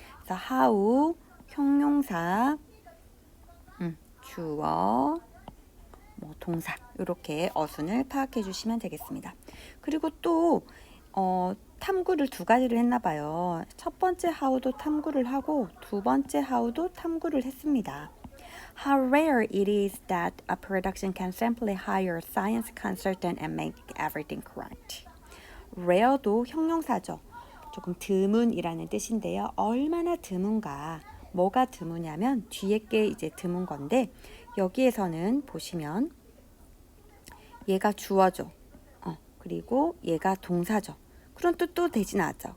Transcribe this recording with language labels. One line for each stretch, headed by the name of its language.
Korean: 그래서 how 형용사, 주어, 동사 이렇게 어순을 파악해 주시면 되겠습니다. 그리고 또 탐구를 두 가지를 했나 봐요. 첫 번째 how도 탐구를 하고 두 번째 how도 탐구를 했습니다.
English: How rare it is that a production can simply hire a science consultant and make everything correct.
Korean: rare도 형용사죠. 조금 드문이라는 뜻인데요. 얼마나 드문가. 뭐가 드무냐면 뒤에 게 이제 드문 건데 여기에서는 보시면 얘가 주어죠. 그리고 얘가 동사죠. 그런 뜻도 되진 않죠.